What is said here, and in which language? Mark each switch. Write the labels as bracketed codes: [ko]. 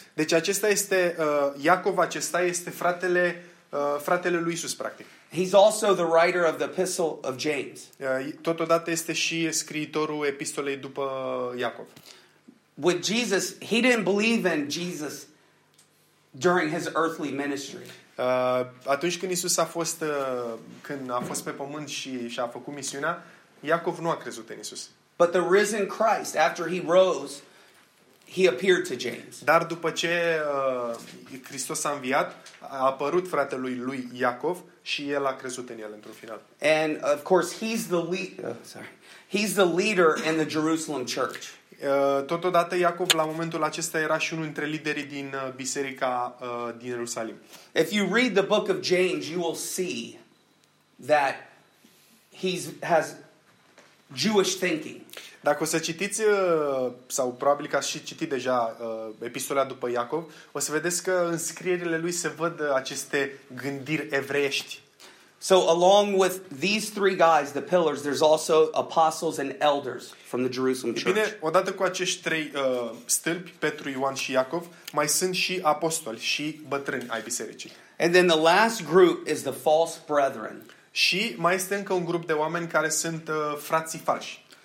[ro] Deci acesta este Iacov, acesta este fratele fratele lui Iisus practic. [en] He's also the writer of the epistle of James. [ro] Totodată este și scriitorul epistolei după Iacov. [en] With Jesus, he didn't believe in Jesus during his earthly ministry. [ro] Atunci când Iisus a fost când a fost pe pământ și a făcut misiunea, Iacov nu a crezut în Iisus. [en] But the risen Christ, after he rose, he appeared to James. [ro] Dar după ce Hristos a înviat, a apărut fratelui lui Iacov și el a crezut în el într-un final. [en] And of course he's the he's the leader in the Jerusalem church. [ro] Totodată Iacov la momentul acesta era și unul dintre liderii din biserica din Ierusalim. [en] If you read the book of James, you will see that he's has Jewish thinking. [ro] Dacă o să citiți sau probabil că ați și citit deja epistola după Iacov, o să vedeți că în scrierile lui se văd aceste gândiri evreiești. [en] So along with these three guys, the pillars, there's also apostles and elders from the Jerusalem church. [ro] Bine, odată cu acești trei stâlpi, Petru, Ioan și Iacov, mai sunt și apostoli și bătrâni ai bisericii. [en] And then the last group is the false brethren. [ro] Și mai este încă un grup de oameni care sunt frații falși.